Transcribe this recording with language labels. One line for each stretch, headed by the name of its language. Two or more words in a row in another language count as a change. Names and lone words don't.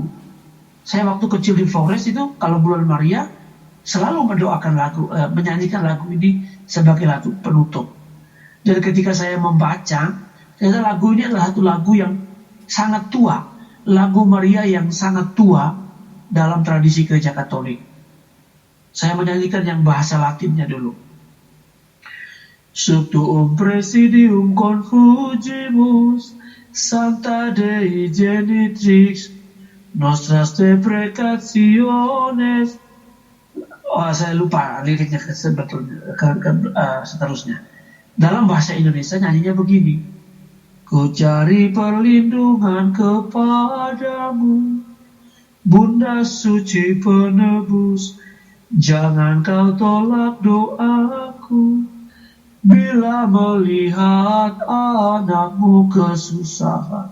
Indonesian: Saya waktu kecil di Flores itu, kalau bulan Maria, selalu mendoakan lagu, menyanyikan lagu ini sebagai lagu penutup. Dan ketika saya membaca, ternyata lagu ini adalah satu lagu yang sangat tua, lagu Maria yang sangat tua dalam tradisi gereja Katolik. Saya menyanyikan yang bahasa Latinnya dulu.
Latin: Subtuum presidium confugimus, Sancta Dei Genitrix, nostras deprecationes.
Indonesian: Oh, saya lupa liriknya sebetulnya, seterusnya. Dalam bahasa Indonesia nyanyinya begini. Ku cari perlindungan kepadamu, Bunda suci penebus, jangan kau tolak doaku, bila melihat anakmu kesusahan.